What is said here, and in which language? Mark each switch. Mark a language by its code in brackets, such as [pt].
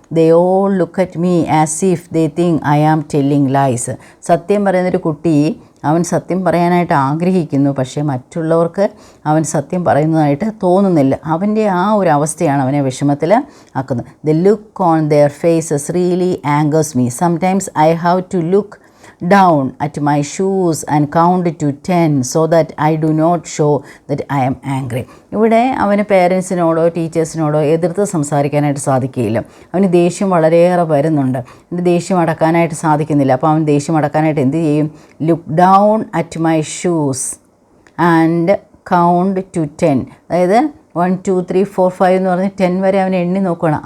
[en] They all look at me as if they think I am telling lies. [ml] സത്യം പറയുന്നൊരു കുട്ടി അവൻ സത്യം പറയാനായിട്ട് ആഗ്രഹിക്കുന്നു, പക്ഷേ മറ്റുള്ളവർക്ക് അവൻ സത്യം പറയുന്നതായിട്ട് തോന്നുന്നില്ല. അവൻ്റെ ആ ഒരു അവസ്ഥയാണ് അവനെ വിഷമത്തിൽ ആക്കുന്നത്. [en] The look on their faces really angers me. Sometimes I have to look down at my shoes and count to 10 so that I do not show that I am angry. [ml] ഇവിടെ അവന് പേരൻസിനോടോ ടീച്ചേഴ്സിനോടോ എതിർത്ത് സംസാരിക്കാനായിട്ട് സാധിക്കുകയില്ല. അവന് ദേഷ്യം വളരെയേറെ വരുന്നുണ്ട്. അവന് ദേഷ്യം അടക്കാനായിട്ട് സാധിക്കുന്നില്ല. അപ്പോൾ അവൻ ദേഷ്യം അടക്കാനായിട്ട് എന്ത് ചെയ്യും? [en] Look down at my shoes and count to 10. [ml] അതായത് 1 2 3 4 5 എന്ന് പറഞ്ഞ് 10 വരെ അവൻ എണ്ണി നോക്കണം.